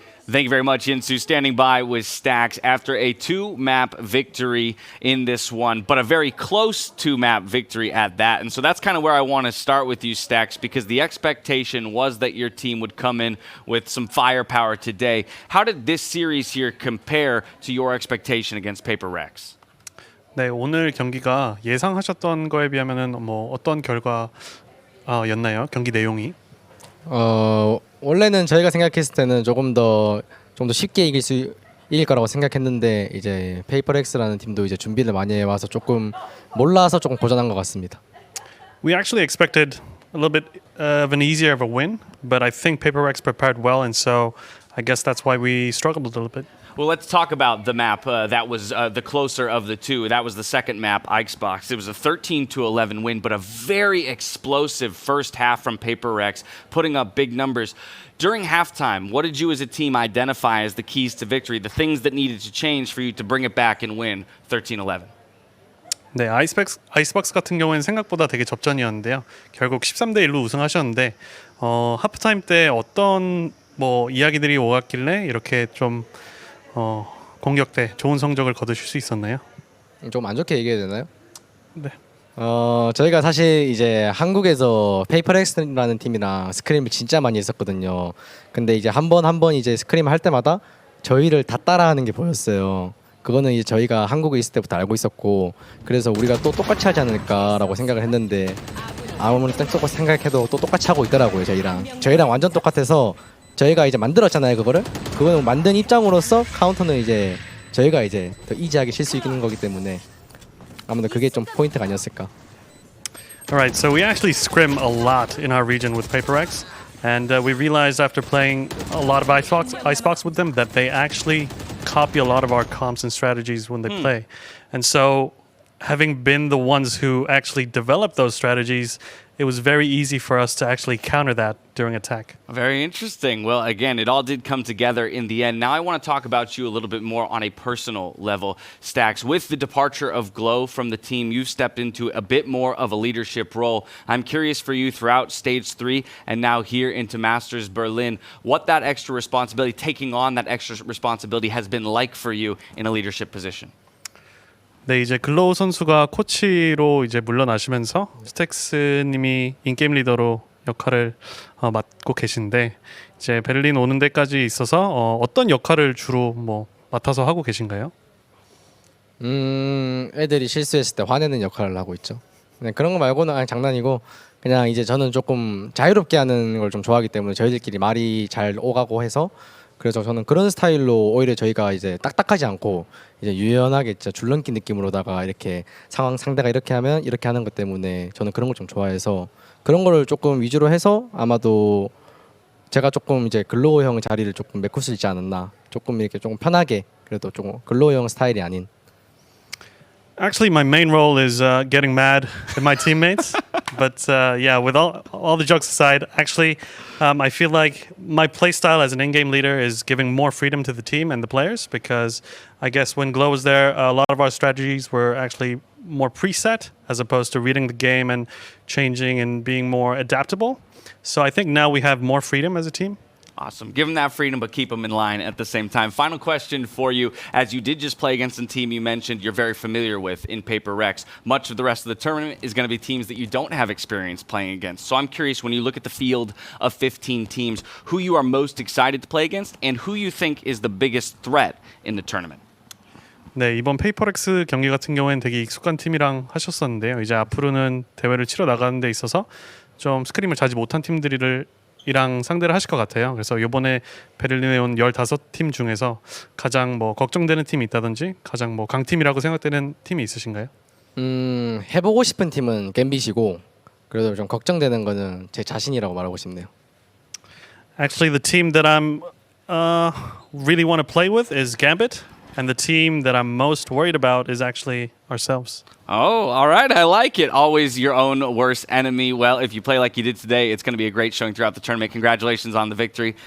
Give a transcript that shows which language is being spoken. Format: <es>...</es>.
<en>Thank you very much, Insu. Standing by with stax after a 2-map victory in this one, but a very close 2-map victory at that. And so that's kind of where I want to start with you, stax, because the expectation was that your team would come in with some firepower today. How did this series here compare to your expectation against PRX?</en> <ko>네, 오늘 경기가 예상하셨던 거에 비하면은 뭐 어떤 결과였나요? 경기 내용이? 원래는 저희가 생각했을 때는 좀 더 쉽게 이길 거라고 생각했는데 이제 PRX라는 팀도 이제 준비를 많이 해와서 조금 몰라서 조금 고전한 것 같습니다.</ko> <en>We actually expected a little bit of an easier of a win, but I think PRX prepared well, and so I guess that's why we struggled a little bit. Well, let's talk about the map that was the closer of the two. That was the second map, Xbox. It was a 13-11 win, but a very explosive first half from PRX, putting up big numbers. During halftime, what did you as a team identify as the keys to victory, the things that needed to change for you to bring it back and win 13-11?</en> <ko>네, 아이스박스 같은 경우에는 생각보다 되게 접전이었는데요. 결국 13대1로 우승하셨는데 하프타임 때 어떤 뭐 이야기들이 오갔길래 이렇게 좀 공격 때 좋은 성적을 거두실 수 있었나요? 좀 안 좋게 얘기해야 되나요? 네. 저희가 사실 이제 한국에서 PRX라는 팀이랑 스크림을 진짜 많이 했었거든요. 근데 이제 한 번 이제 스크림을 할 때마다 저희를 다 따라하는 게 보였어요. 그거는 이제 저희가 한국에 있을 때부터 알고 있었고, 그래서 우리가 또 똑같이 하지 않을까라고 생각을 했는데 아무리 똑같이 생각해도 또 똑같이 하고 있더라고요. 저희랑 완전 똑같아서 저희가 이제 만들었잖아요. 그거는 만든 입장으로서 카운터는 이제 저희가 이제 더 이지하게 칠 수 있는 거기 때문에 아무래도 그게 좀 포인트가 아니었을까.</ko> <en>Alright, so we actually scrim a lot in our region with PRX, and we realized after playing a lot of Icebox with them that they actually copy a lot of our comps and strategies when they play. And so, having been the ones who actually developed those strategies, it was very easy for us to actually counter that during attack. Very interesting. Well, again, it all did come together in the end. Now I want to talk about you a little bit more on a personal level, stax. With the departure of Glow from the team, you've stepped into a bit more of a leadership role. I'm curious for you throughout Stage 3 and now here into Masters Berlin, what that extra responsibility, taking on that extra responsibility has been like for you in a leadership position.</en> <ko>네, 이제 글로우 선수가 코치로 이제 물러나시면서 스택스님이 인게임 리더로 역할을 맡고 계신데 이제 베를린 오는 데까지 있어서 어떤 역할을 주로 뭐 맡아서 하고 계신가요? 애들이 실수했을 때 화내는 역할을 하고 있죠. 그냥 그런 거 말고는 그냥 장난이고, 그냥 이제 저는 조금 자유롭게 하는 걸 좀 좋아하기 때문에 저희들끼리 말이 잘 오가고 해서, 그래서 저는 그런 스타일로 오히려 저희가 이제 딱딱하지 않고 이제 유연하게 진짜 줄넘기 느낌으로다가 이렇게 상대가 이렇게 하면 이렇게 하는 것 때문에 저는 그런 걸 좀 좋아해서 그런 거를 조금 위주로 해서 아마도 제가 조금 이제 글로우 형 자리를 조금 메꿀 수 있지 않았나, 조금 이렇게 조금 편하게, 그래도 조금 글로우 형 스타일이 아닌.</ko> <en>Actually, my main role is getting mad at my teammates. But yeah, with all the jokes aside, actually, I feel like my play style as an in-game leader is giving more freedom to the team and the players, because I guess when Glow was there, a lot of our strategies were actually more preset as opposed to reading the game and changing and being more adaptable. So I think now we have more freedom as a team. Awesome. Give them that freedom, but keep them in line at the same time. Final question for you. As you did just play against a team you mentioned you're very familiar with in PRX, much of the rest of the tournament is going to be teams that you don't have experience playing against. So I'm curious, when you look at the field of 15 teams, who you are most excited to play against and who you think is the biggest threat in the tournament?</en> <ko>네, 이번 PRX 경기 같은 경우에는 되게 익숙한 팀이랑 하셨었는데요. 이제 앞으로는 대회를 치러 나가는 데 있어서 좀 스크림을 자주 못한 팀들이랑 상대를 하실 것 같아요. 그래서 이번에 베를린에 온 15팀 중에서 가장 뭐 걱정되는 팀이 있다든지 가장 뭐 강팀이라고 생각되는 팀이 있으신가요? 해보고 싶은 팀은 갬빗이고, 그래도 좀 걱정되는 거는 제 자신이라고 말하고 싶네요.</ko> <en>Actually, the team that I'm really want to play with is Gambit, and the team that I'm most worried about is actually ourselves. Oh, all right. I like it. Always your own worst enemy. Well, if you play like you did today, it's going to be a great showing throughout the tournament. Congratulations on the victory.</en>